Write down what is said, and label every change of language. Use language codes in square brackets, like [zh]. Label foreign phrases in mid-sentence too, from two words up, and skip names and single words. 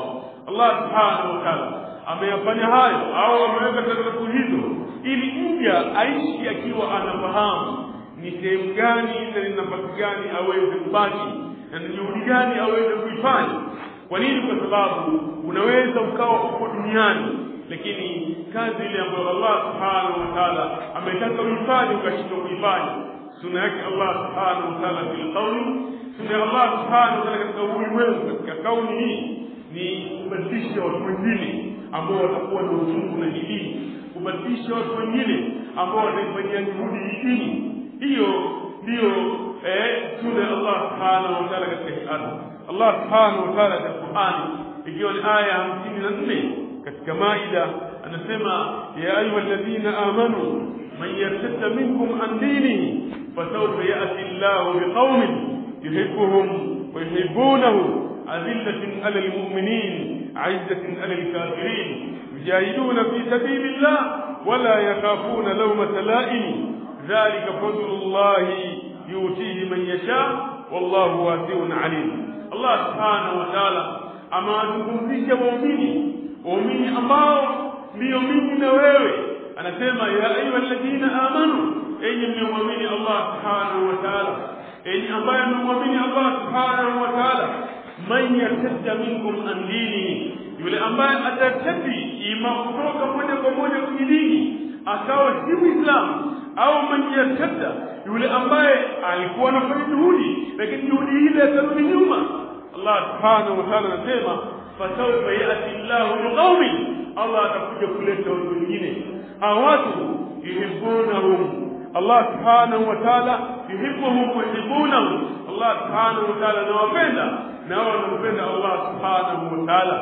[sw] Allah [ar] سبحانه وتعالى [sw] ameyafanya hayo au ameweka taratibu hizo ili mja aishi akiwa anafahamu ni sehemu gani na ni nafasi gani aweze kubaki na ni juhudi gani aweze kuifanya. Kwa nini? Kwa sababu unaweza ukawa uko duniani, lakini kazi ile ambayo Allah [ar] سبحانه وتعالى [sw] ametaka uifanye ukashindwa kuifanya. Sunna yake Allah [ar] سبحانه وتعالى بالقول, [sw] sunna ya Allah [ar] سبحانه وتعالى [sw] katika ulimwengu, katika kauni hii, ni kubadilisha watu wengine ambao watakuwa na uchungu na bidii, kubadilisha watu wengine ambao wataifanyia juhudi hii. Hiyo ndio sunna ya Allah [ar] سبحانه وتعالى [sw] katika ardhi. Allah [ar] سبحانه وتعالى [sw] katika Qur'ani, ikiwa ni aya 54 katika Maida, [ar] anasema يا أيها الذين آمنوا من يرتد منكم عن دينه فسوف يأتي الله بقوم يحبهم ويحبونه أذلة على المؤمنين عزة على الكافرين يجاهدون في سبيل الله ولا يخافون لومة لائم ذلك فضل الله يؤتيه من يشاء والله واسع عليم. الله سبحانه وتعالى [sw] amewazungumzisha waumini ambao ndio mimi na wewe. Anasema [ar] يا أيها الذين آمنوا, [sw] enyi mlioamini Allah [ar] سبحانه وتعالى, [sw] enyi ambaye mlioamini Allah [ar] سبحانه وتعالى, من يرتد منكم عن دينه, [sw] yule ambaye atatati imani kutoka moja kwa moja kwenye dini akawa si Muislamu, au [ar] من يرتد, [sw] yule ambaye alikuwa anafanya juhudi lakini juhudi ile akarudi nyuma. Allah [ar] سبحانه وتعالى [sw] anasema [ar] فسوف يأتي الله بقوم, [sw] Allah atakuja kuleta watu wengine, hao watu yuhibbunahum, Allah [ar] سبحانه وتعالى يحبهم ويحبونهم, [sw] Allah [ar] سبحانه وتعالى [sw] anawapenda na wao wanampenda Allah [ar] سبحانه وتعالى.